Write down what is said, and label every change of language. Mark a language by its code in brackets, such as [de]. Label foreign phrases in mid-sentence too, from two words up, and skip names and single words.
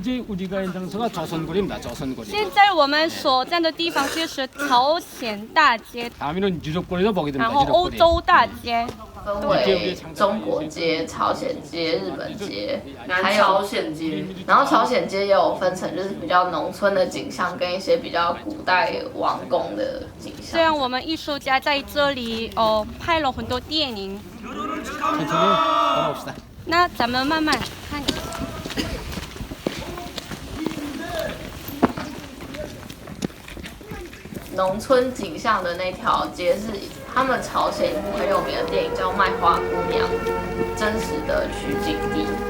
[zh] 現在我們所站的地方就是朝鮮大街，然後歐洲大街。分為中國街、朝鮮街、日本街，還有朝鮮街。然後朝鮮街也有分成，就是比較農村的景象，跟一些比較古代王宮的景象。這樣我們藝術家在這裡拍了很多電影。那咱們慢慢看。農村景象的那條街是他們朝鮮一部很有名的電影叫《賣花姑娘》真實的取景地。